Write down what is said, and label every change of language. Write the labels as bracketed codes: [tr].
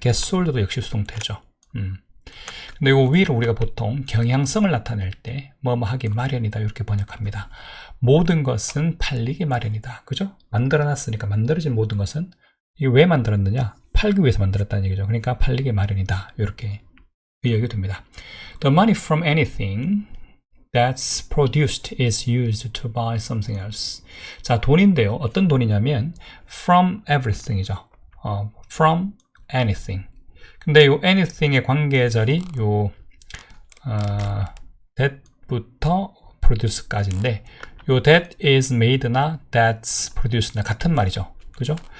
[en] get sold [ko] 도 역시 수동태죠. 근데 요 will을 우리가 보통 경향성을 나타낼 때 뭐뭐 하기 마련이다 이렇게 번역합니다. 모든 것은 팔리기 마련이다. 그죠? 만들어놨으니까 만들어진 모든 것은 이게 왜 만들었느냐? 팔기 위해서 만들었다는 얘기죠. 그러니까 팔리기 마련이다. 이렇게 의역이 됩니다. [en] The money from anything that's produced is used to buy something else. [ko] 자, 돈인데요. 어떤 돈이냐면 [en] from everything [ko] 이죠. [en] from anything. [ko] 근데 요 anything의 관계절이 요 that부터 produce까지인데, 요 [en] that is made [ko] 나 [en] that's produced [ko] 나 같은 말이죠. 그죠?